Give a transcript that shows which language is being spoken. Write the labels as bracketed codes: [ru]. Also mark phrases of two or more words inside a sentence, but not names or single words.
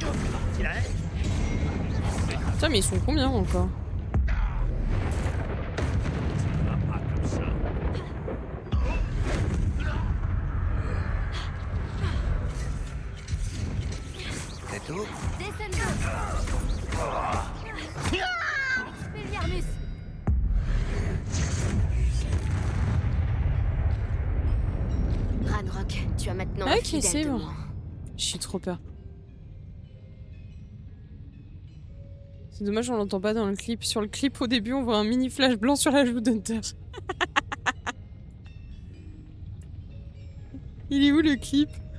[fr] Il a Putain, mais ils sont combien encore? pas comme ça. C'est tout? Descendo. Expelliarmus. Ranrock, tu as maintenant un Ok, fidèle c'est de bon. moins. J'ai trop peur. C'est dommage, on l'entend pas dans le clip. Sur le clip, au début, on voit un mini flash blanc sur la joue d'Hunter. Il est où le clip?